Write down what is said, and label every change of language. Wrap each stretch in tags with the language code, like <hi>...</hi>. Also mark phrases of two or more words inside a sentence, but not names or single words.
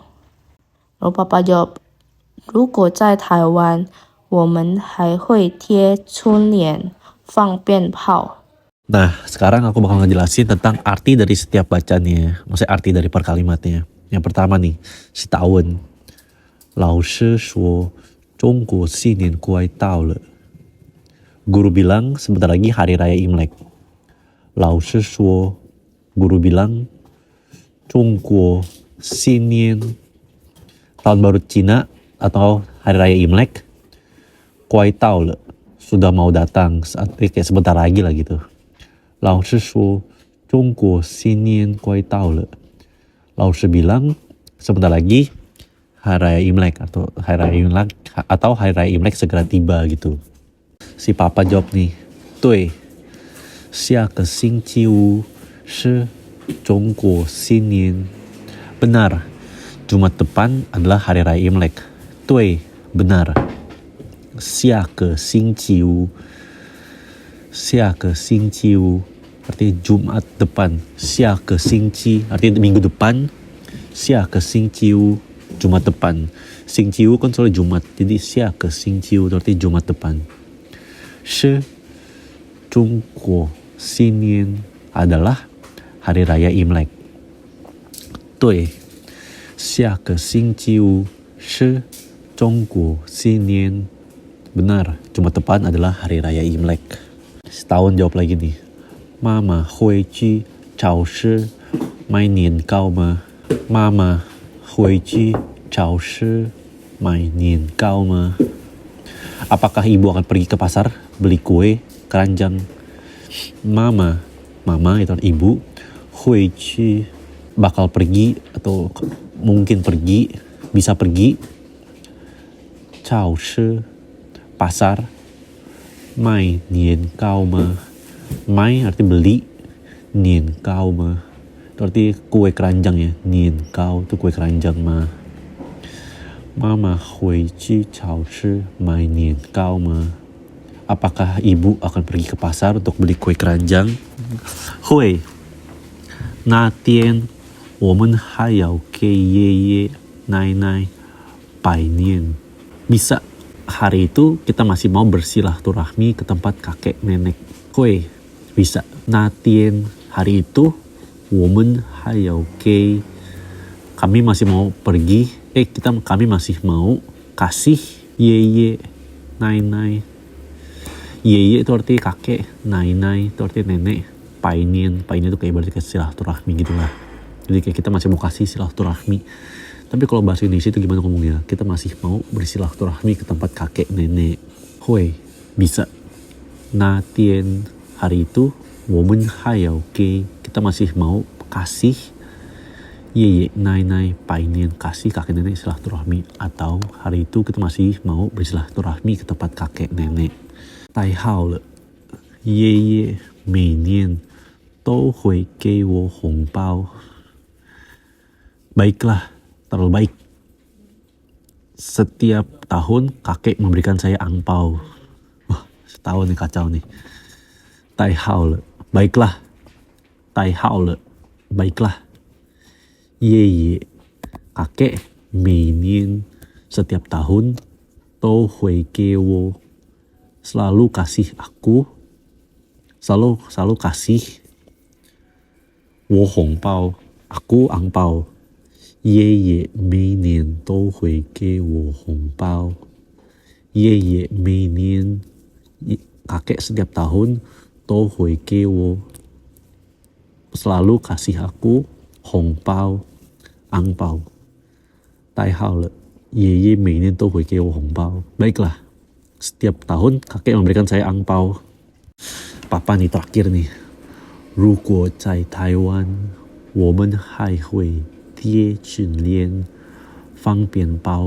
<zh>然后爸爸就，如果在台湾，我们还会贴春联放鞭炮。</zh> <id>Nah, sekarang aku bakal ngejelasin tentang arti dari setiap bacaannya. Maksudnya arti dari per kalimatnya. Yang pertama nih, si Tawon.</id> <zh>老师说中国新年快到了.</zh> <id>Guru bilang sebentar lagi hari raya Imlek.</id> <zh>老师说</zh> <id>guru bilang</id> <zh>中国新年</zh> <id>tahun baru Cina atau hari raya Imlek.</id> <zh>快到了</zh> <id>sudah mau datang, kayak sebentar lagi lah gitu.</id> <zh>老师说中国新年快到了.</zh> <id>老师 bilang sebentar lagi hari raya Imlek atau hari raya Imlek segera tiba gitu. Si Papa jawab nih,</id> <zh>对，下个星期五是中国新年.</zh> <id>Benar, Jumat depan adalah hari raya Imlek. 对, benar.</id> <zh>下个星期五</zh> <id>artinya Jumat depan.</id> <zh>下个星期</zh> <id>artinya minggu depan.</id> <zh>下个星期五</zh> <id>Jumat depan. 星期五kan soalnya Jumat. Jadi</id> <zh>下个星期五</zh> <id>artinya Jumat depan.</id> <zh>是中国新年</zh> <id>adalah hari raya Imlek.</id> <zh>对，下个星期五是中国新年.</zh> <id>Benar, Jumat depan adalah hari raya Imlek. Setahun jawab lagi nih. Mama</id> <zh>会去超市买年糕吗？妈妈会去超市买年糕吗？</zh> <id>Apakah ibu akan pergi ke pasar beli kue keranjang? Mama itu ibu.</id> <zh>会去</zh> <id>bakal pergi atau mungkin pergi, bisa pergi. 超市 pasar.</id> <zh>买年糕吗?</zh> <id>买 arti beli,</id> <zh>年糕吗?</zh> <id>Itu arti kue keranjang ya. 年糕 itu kue keranjang mah. Mama</id> <zh>会去超市买年糕吗?</zh> <id>Apakah ibu akan pergi ke pasar untuk beli kue keranjang?</id> <zh>会. 那天我们还要给爷爷奶奶拜年.</zh> <id>Bisa. Hari itu kita masih mau bersilaturahmi ke tempat kakek nenek. 会. Bisa.</id> <zh>那天</zh> <id>hari itu</id> <zh>我们还要给</zh> <id>kami masih mau pergi. Kami masih mau kasih yeye, nai. Yeye itu arti kakek, nai itu arti nenek. Painin itu kayak berarti silaturahmi gitu lah. Jadi kayak kita masih mau kasih silaturahmi. Tapi kalau bahasa Indonesia itu gimana ngomongnya? Kita masih mau bersilaturahmi ke tempat kakek nenek. Hui, bisa.</id> <zh>那天,</zh> <id>hari itu,</id> <zh>我们还要给,</zh> <id>kita masih mau kasih</id> <zh>爷爷奶奶拜年,</zh> <id>kasih kakek nenek silaturahmi. Atau hari itu kita masih mau bersilaturahmi ke tempat kakek nenek.</id> <zh>太好了，爷爷每年都会给我红包.</zh> <id>Baiklah, terlalu baik. Setiap tahun kakek memberikan saya angpau. Wah, setahun nih kacau nih.</id> <zh>太好了, baiklah. 太好了, baiklah. 爷爷,</zh> <id>kakek</id> <zh>每年,</zh> <id>setiap tahun,</id> <zh>都会给我,</zh> <id>selalu kasih aku, selalu kasih,</id> <zh>我红包,</zh> <id>aku angpau.</id> <zh>爷爷每年都会给我红包. 爷爷每年,</zh> <id>kakek setiap tahun,</id> <zh>都会给我,</zh> <id>selalu kasih aku,</id> <zh>红包,</zh> <id>angpau.</id> <zh>太好了，爷爷每年都会给我红包.</zh> <id>Baiklah, setiap tahun kakek memberikan saya angpau. Papa nih terakhir nih.</id> <zh>如果在台湾，我们还会贴春联、放鞭包.</zh>